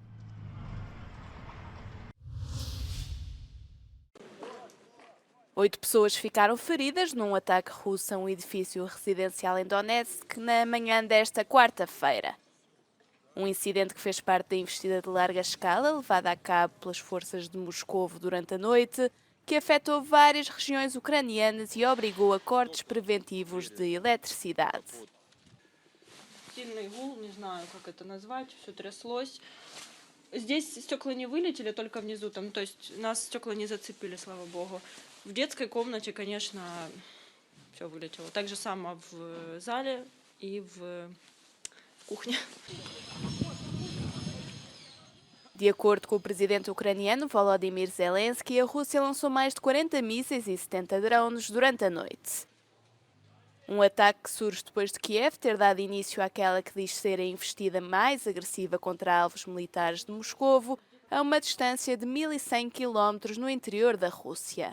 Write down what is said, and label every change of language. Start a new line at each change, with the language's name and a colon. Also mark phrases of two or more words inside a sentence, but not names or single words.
Portuguese: Oito pessoas ficaram feridas num ataque russo a um edifício residencial em Donetsk na manhã desta quarta-feira. Um incidente que fez parte da investida de larga escala levada a cabo pelas forças de Moscovo durante a noite, que afetou várias regiões ucranianas e obrigou a cortes preventivos de eletricidade.
Russian: Сильный гул, не знаю, как это назвать, все тряслось. Здесь стекла не вылетели, только внизу, то есть нас стекла не зацепили, слава богу. В детской комнате, конечно, все вылетело. Так же само в зале и в кухне.
Portuguese: De acordo com o presidente ucraniano Volodymyr Zelensky, a Rússia lançou mais de 40 mísseis e 70 drones durante a noite. Um ataque que surge depois de Kiev ter dado início àquela que diz ser a investida mais agressiva contra alvos militares de Moscovo, a uma distância de 1.100 km no interior da Rússia.